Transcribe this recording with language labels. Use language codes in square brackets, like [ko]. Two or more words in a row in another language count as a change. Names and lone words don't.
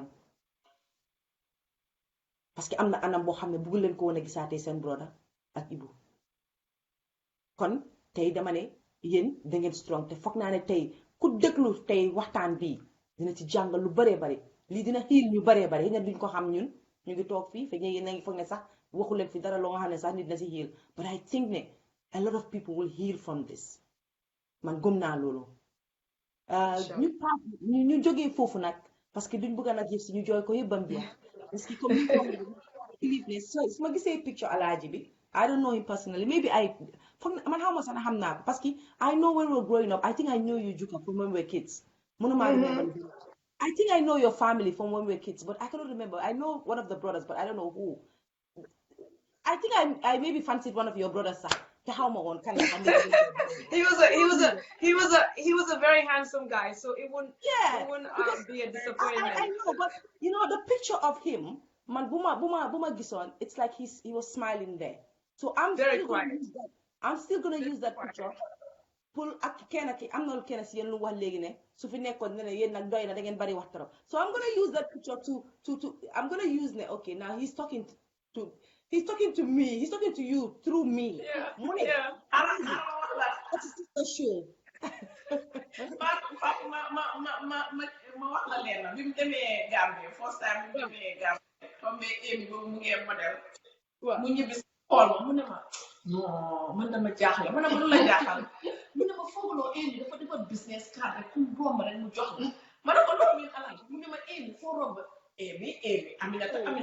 [fr] parce que [wo] am na anam boo xam ne bëggu leen ko woon a gisaatee seen broda ak Ibu kon tey dama ne yéen da ngeen strong te foog naa ne tey ku déglu tey waxtaan bii dina ci jàngal lu baree bari lii dina xiil ñu baree bari ña duñ ko xam ñun ñu ngi toog fii fekk yéen a ngi foog ne sax waxu leen fi dara loo nga xam ne sax nit na si xiil [en] but I think [wo] ne [en] a lot of people will heal from this [wo] man gëm naa loolu ñu jógee foofu nag [fr] parce que [wo] duñ bëgg nag yëf si ñu jooy ko yëpp bam jeex [fr] parce que [wo] comme ni ne su ma gisee picture alaaji bi [en] I don't know him personally. Maybe man how much I have now. Because I know when we were growing up, I think I know you, Juka, from when we were kids. I think I know your family from when we were kids, but I cannot remember. I know one of the brothers, but I don't know who. I think I maybe fancied one of your brothers. He was a very handsome guy, so it wouldn't be a disappointment. I know, but you know the picture of him, man, [wo] Buma Gison, [en] it's like he was smiling there. So I'm still gonna use that picture. [wo] Pull ak kenn ki am na kenn si yéen lu wax léegi ne su fi nekkoon ne yéen nag doy na da ngeen bari wax trop. [en] So I'm gonna use that picture to I'm gonna use ne okay now he's talking to me, he's talking to you through me. Yeah. That's a sister show. [wo] ma wax la leen na bi mu demee Gambie [en] first time [wo] bi mu demee Gambie comme Amy boobu mu ngi modèle mu ñibbi xool ma mu ne ma non man dama jaaxle ma ne ma lu la jaaxal mu ne ma foogaloo Amy dafa defar [en] business card [wo] rek ku romb rek mu jox la ma ne ko loolu mi alaaj mu ne ma Amy foo romb Amy Aminata